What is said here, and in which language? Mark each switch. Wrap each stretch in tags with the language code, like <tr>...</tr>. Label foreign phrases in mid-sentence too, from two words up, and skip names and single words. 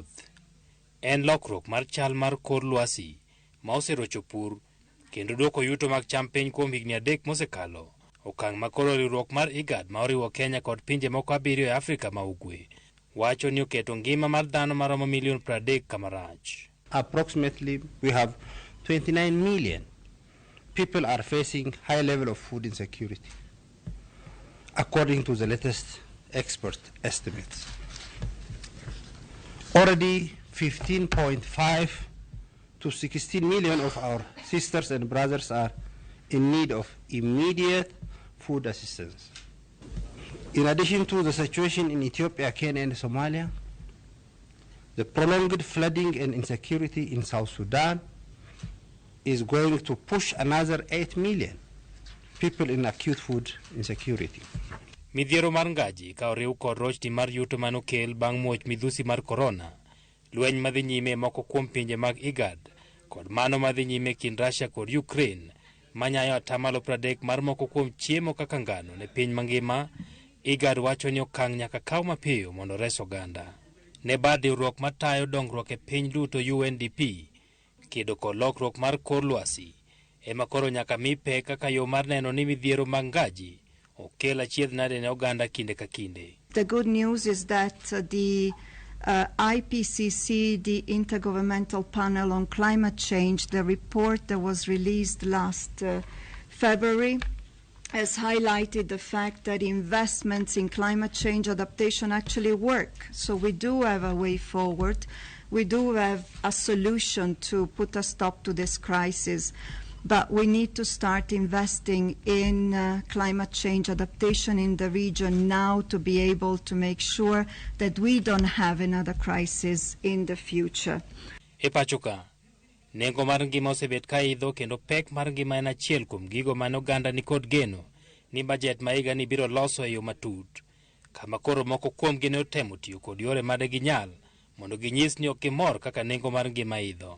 <luo>En lokruok mar chal mar kor lwasi ma oserocho pur kendo duoko yuto mag cham piny kuom higni 3 mosekalo. Okang' ma koro riwruok mar IGAD ma oriwo Kenya kod pinje moko 7 e Afrika ma ugwe wacho ni oketo ngima mar dhano maromo 30,000,000 kama rach.</luo> <en>Approximately we have 29 million people are facing high level of food insecurity, according to the latest expert estimates. Already 15.5 to 16 million of our sisters and brothers are in need of immediate food assistance. In addition to the situation in Ethiopia, Kenya and Somalia, the prolonged flooding and insecurity in South Sudan is going to push another 8 million people in acute food insecurity.</en> <luo>Midhiero mar ngaji ka oriw kod rochni mar yuto manokel bang' muoch midhusi mar corona, lweny madhi nyime moko kuom pinje mag IGAD kod mano madhi nyime kind Russia kod Ukraine manyayo atamalo 30 mar moko kuom chiemo kaka ngano ne piny mangima. IGAD wacho ni okang' nyaka kaw mapiyo mondo res oganda. Ne bad riwruok matayo dongruok e piny duto UNDP kedo kod lokruok mar kor lwasi ema koro nyaka mi pek kaka yo mar neno ni midhiero mag ngaji okel achiedh nade ne oganda kinde ka kinde.</luo> <en>The good news is that the IPCC, the Intergovernmental Panel on Climate Change, the report that was released last February, has highlighted the fact that investments in climate change adaptation actually work. So we do have a way forward. We do have a solution to put a stop to this crisis. But we need to start investing in climate change adaptation in the region now to be able to make sure that we don't have another crisis in the future.</en> <luo>Epachuka, nengo mar ngima osebet ka idho kendo pek mar ngima en achiel kuom gigo mane oganda ni kod geno ni bajet ma higa ni biro loso e yo matut. Kama koro moko kuom gi ne otemo tiyo kod yore made ginyal mondo ginyis ni ok gimor kaka nengo mar ngima idho.</luo>